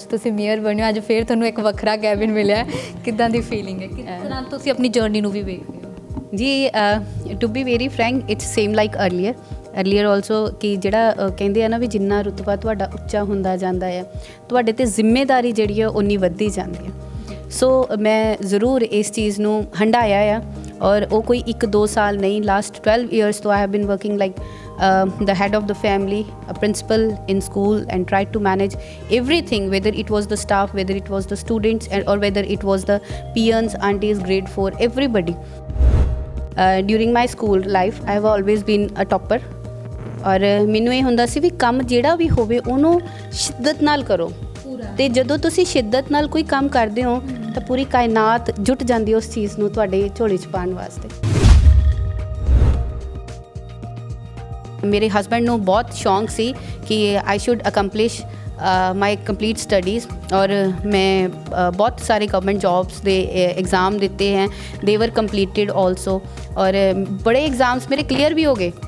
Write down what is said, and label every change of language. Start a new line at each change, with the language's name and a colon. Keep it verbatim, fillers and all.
Punjabi: ਅੱਜ ਤੁਸੀਂ ਮੇਅਰ ਬਣੇ ਹੋ, ਅੱਜ ਫਿਰ ਤੁਹਾਨੂੰ ਇੱਕ ਵੱਖਰਾ ਕੈਬਿਨ ਮਿਲਿਆ ਹੈ। ਕਿੱਦਾਂ ਦੀ ਫੀਲਿੰਗ ਹੈ? ਕਿਸ ਤਰ੍ਹਾਂ ਤੁਸੀਂ ਆਪਣੀ ਜਰਨੀ ਨੂੰ ਵੀ ਵੇਖਦੇ ਹੋ? ਜੀ
English: to be very frank it's same like earlier earlier also
Punjabi: ਕਿ ਜਿਹੜਾ ਅ, ਕਹਿੰਦੇ ਆ ਨਾ ਵੀ ਜਿੰਨਾ ਰੁਤਬਾ ਤੁਹਾਡਾ ਉੱਚਾ ਹੁੰਦਾ ਜਾਂਦਾ ਹੈ, ਤੁਹਾਡੇ ਤੇ ਜ਼ਿੰਮੇਵਾਰੀ ਜਿਹੜੀ ਹੈ ਉਨੀ ਵੱਧਦੀ ਜਾਂਦੀ ਹੈ। ਸੋ ਮੈਂ ਜ਼ਰੂਰ ਇਸ ਚੀਜ਼ ਨੂੰ ਹੰਡਾਇਆ ਆ ਔਰ ਉਹ ਕੋਈ ਇੱਕ ਦੋ ਸਾਲ ਨਹੀਂ,
English: Last twelve years ਤੋਂ I have been working like the head of the family, a principal in school, and tried to manage everything, whether it was the staff, whether it was the students, and or whether it was the peons, aunties, grade four, everybody. Uh, during my school life, I have always been a topper.
Punjabi: ਔਰ ਮੈਨੂੰ ਇਹ ਹੁੰਦਾ ਸੀ ਵੀ ਕੰਮ ਜਿਹੜਾ ਵੀ ਹੋਵੇ ਉਹਨੂੰ ਸ਼ਿੱਦਤ ਨਾਲ ਕਰੋ, ਤੇ ਜਦੋਂ ਤੁਸੀਂ ਸ਼ਿੱਦਤ ਨਾਲ ਕੋਈ ਕੰਮ ਕਰਦੇ ਹੋ ਤਾਂ ਪੂਰੀ ਕਾਇਨਾਤ ਜੁਟ ਜਾਂਦੀ ਹੈ ਉਸ ਚੀਜ਼ ਨੂੰ ਤੁਹਾਡੇ ਝੋਲੇ 'ਚ ਪਾਉਣ ਵਾਸਤੇ। ਮੇਰੇ ਹਸਬੈਂਡ ਨੂੰ ਬਹੁਤ ਸ਼ੌਂਕ ਸੀ ਕਿ
English: I should accomplish my complete studies
Punjabi: ਔਰ ਮੈਂ ਅ, ਬਹੁਤ ਸਾਰੇ ਗਵਰਨਮੈਂਟ ਜੌਬਸ ਦੇ ਐਗਜ਼ਾਮ ਦਿੱਤੇ ਹੈ,
English: they were completed also
Punjabi: ਔਰ ਬੜੇ ਐਗਜ਼ਾਮਸ ਮੇਰੇ ਕਲੀਅਰ ਵੀ ਹੋ ਗਏ